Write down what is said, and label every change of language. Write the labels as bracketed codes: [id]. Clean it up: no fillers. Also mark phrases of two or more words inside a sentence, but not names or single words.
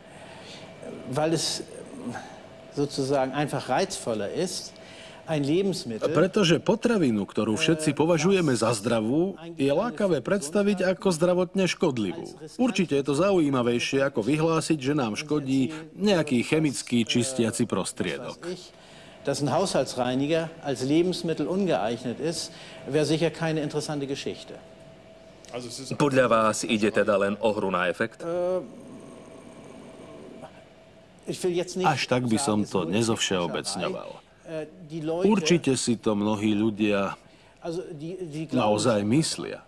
[sk] Pretože potravinu, ktorú všetci považujeme za zdravú, je lákavé predstaviť ako zdravotne škodlivú. Určite je to zaujímavejšie, ako vyhlásiť, že nám škodí nejaký chemický čistiaci prostriedok. [de] Dass ein Haushaltsreiniger als Lebensmittel ungeeignet ist, wäre sicher keine interessante Geschichte. [sk] Podľa vás ide teda len o hru na efekt? Až tak by som to nezovšeobecňoval. Určite si to mnohí ľudia naozaj myslia.